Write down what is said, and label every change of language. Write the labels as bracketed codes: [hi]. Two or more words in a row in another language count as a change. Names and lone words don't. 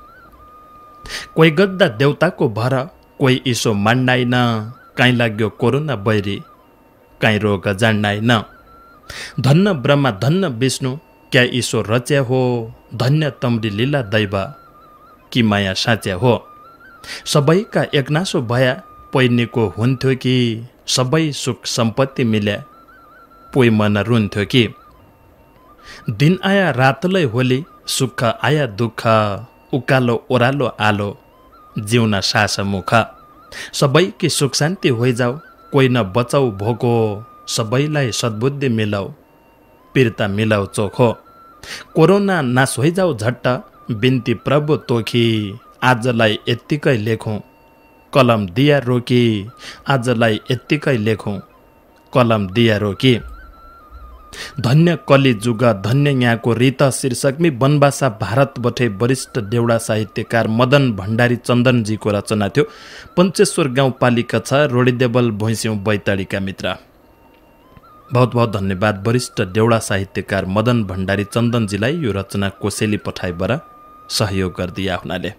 [dty] कोही गद्दा देउताको भर कोही इसो मान्डाइन काहीँ लाग्यो कोरोना बैरी काहीँ रोग जान्डाइन धन्न ब्रह्मा धन्न विष्णु क्या ईश्वर रच्या हो धन्य तम्री लीला दैव कि माया साँच्या हो सबैका एकनासो भया पहिनीको हुन्थ्यो कि सबै सुख सम्पत्ति मिल्या पोइ मन रुन्थ्यो कि दिन आया रातलै होली सुख आया दुःख उकालो ओह्रालो आलो जिउन सास मुख सबैकी सुख शान्ति होइजाऊ कोही न बचाउ भोको सबैलाई सद्बुद्धि मिलाऊ पीरता मिलाऊ चोखो कोरोना नाश होइजाऊ झट्ट बिन्ती प्रभु तोखी आजलाई यत्तिकै लेखौँ कलम दिया रोकी आजलाई यत्तिकै लेखौँ कलम दिया रोकी [ne] धन्य कली जुग धन्य यहाँको रीत शीर्षकमी बनबासा भारतबठे वरिष्ठ देउडा साहित्यकार मदन भण्डारी चन्दनजीको रचना थियो। पञ्चेश्वर गाउँपालिका छ रोडीदेवल भैँस्यौँ बैतडीका मित्र। बहुत बहुत धन्यवाद वरिष्ठ देउडा साहित्यकार मदन भण्डारी चन्दनजीलाई यो रचना कोसेली पठाइबाट सहयोग गरिदिया हुनाले।